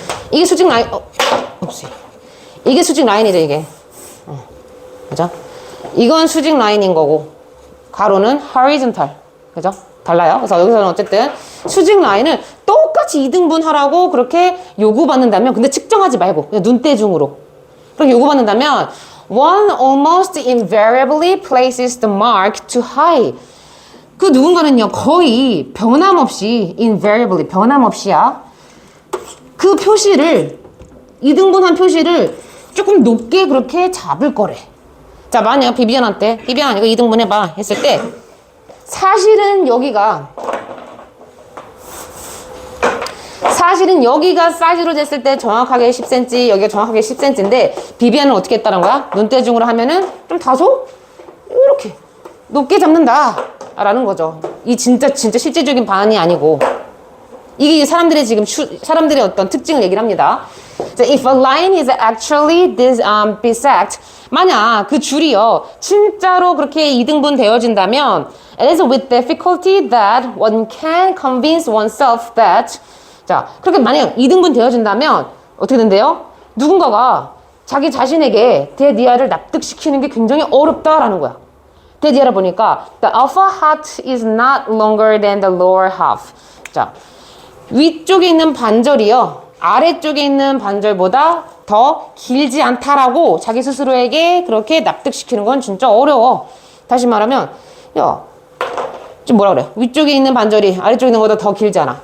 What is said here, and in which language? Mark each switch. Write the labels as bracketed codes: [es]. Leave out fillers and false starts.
[ko] 이게 수직 라인, 이게 수직 라인이죠, 이게. 그죠? 이건 수직 라인인 거고, 가로는 horizontal. 그죠? 달라요. 그래서 여기서는 어쨌든 수직 라인을 똑같이 이등분 하라고 그렇게 요구받는다면, 근데 측정하지 말고, 그냥 눈대중으로. 그렇게 요구받는다면, [en] one almost invariably places the mark too high. [ko] 그 누군가는요, 거의 변함없이, invariably, 변함없이야. 그 표시를, 이등분한 표시를 조금 높게 그렇게 잡을 거래. 자, 만약 비비안한테, 비비안 이거 이등분 해봐 했을 때, 사실은 여기가 사이즈로 쟀을 때 정확하게 10cm, 여기가 정확하게 10cm인데, 비비안은 어떻게 했다는 거야? 눈대중으로 하면은 좀 다소 이렇게 높게 잡는다 라는 거죠. 이 진짜 실질적인 반이 아니고, 이게 사람들의 지금 사람들의 어떤 특징을 얘기를 합니다. [en] If a line is actually bisect, [ko] 만약 그 줄이요 진짜로 그렇게 이등분 되어진다면, [en] it is with difficulty that one can convince oneself that. [ko] 자, 그렇게 만약 이등분 되어진다면 어떻게 된대요? 누군가가 자기 자신에게 대디아를 납득시키는 게 굉장히 어렵다라는 거야. 대디아를 보니까 [en] the alpha hat is not longer than the lower half. [ko] 자, 위쪽에 있는 반절이요 아래쪽에 있는 반절보다 더 길지 않다라고 자기 스스로에게 그렇게 납득시키는 건 진짜 어려워. 다시 말하면, 야, 지금 뭐라 그래? 위쪽에 있는 반절이 아래쪽에 있는 것보다 더 길지 않아.